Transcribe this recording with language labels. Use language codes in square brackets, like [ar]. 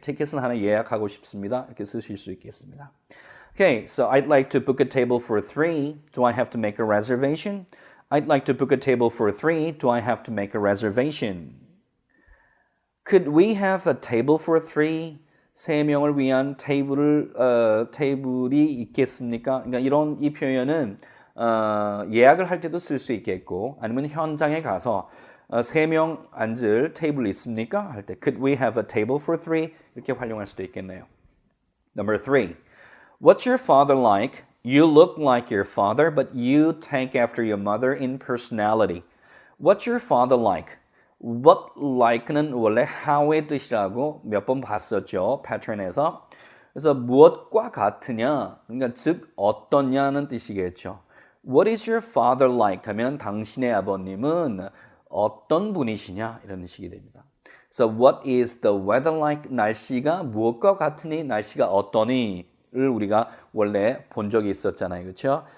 [ko] 티켓을 하나 예약하고 싶습니다. 이렇게 쓰실 수 있겠습니다. [en] Okay, so I'd like to book a table for 3. Do I have to make a reservation? I'd like to book a table for 3. Do I have to make a reservation? Could we have a table for 3? [ko] 3명을 위한 테이블이 있겠습니까? 그러니까 이 표현은 예약을 할 때도 쓸 수 있겠고 아니면 현장에 가서 3명 앉을 테이블 있습니까? 할 때 [en] Could we have a table for 3? [ko] 이렇게 활용할 수도 있겠네요. [en] Number 3. What's your father like? You look like your father, but you take after your mother in personality. What's your father like? [ko] What like는 원래 how의 뜻이라고 몇 번 봤었죠. 패턴에서. 그래서 무엇과 같으냐, 그러니까 즉 어떠냐는 뜻이겠죠. [en] What is your father like? [ko] 하면 당신의 아버님은 어떤 분이시냐 이런 식이 됩니다. [en] So what is the weather like? [ko] 날씨가 무엇과 같으니, 날씨가 어떠니를 우리가 원래 본 적이 있었잖아요. 그렇죠?